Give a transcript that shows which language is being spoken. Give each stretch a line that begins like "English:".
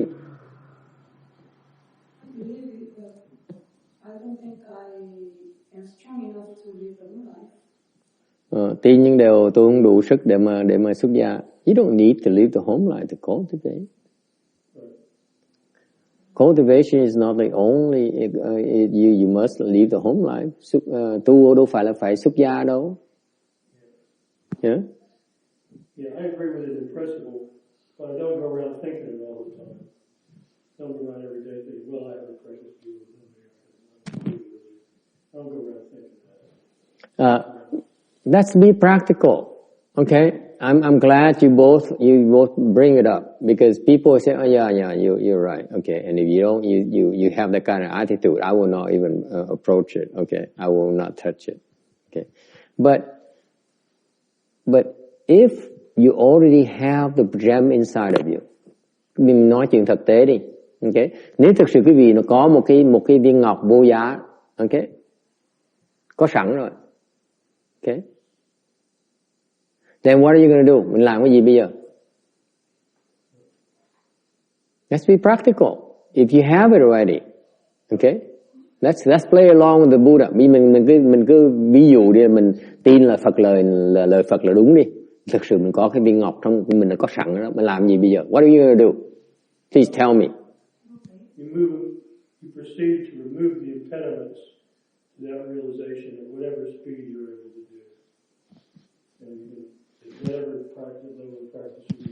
English: I believe it, but I don't think I am strong enough to live a new life.
Vietnamese: Tin nhưng đều tôi không đủ sức để mà xuất gia.
English: You don't need to live the home life to cultivate. Cultivation is not the only. You must live the home life.
Vietnamese: Tu đâu phải là phải xuất gia đâu.
English: Yeah. Yeah, I agree with it in principle, but I don't go around thinking it all the time. Don't go around every day thinking, well, I have a precious view of them. I don't go around thinking that. Let's be practical, okay? I'm glad you both bring it up because people say, oh yeah, you're right, okay. And if you don't, you have that kind of attitude, I will not even approach it, okay. I will not touch it, okay. But if you already have the gem inside of you,
Vietnamese: mình nói chuyện thực tế đi,
English: okay.
Vietnamese: Nếu thực sự quý vị nó có một cái viên ngọc vô giá, okay, có sẵn rồi, okay.
English: Then what are you going to do?
Vietnamese: Mình làm cái gì bây giờ?
English: Let's be practical. If you have it already, okay? Let's play along with the Buddha.
Vietnamese: Mình cứ ví dụ đi, mình tin là lời Phật là đúng đi. Thực sự mình có cái viên ngọc trong mình đã có sẵn đó. Mình làm gì bây giờ? What are you going to do? Please tell me.
English: You proceed to remove the impediments to that realization at whatever speed you're able to do. And whatever practice you practice.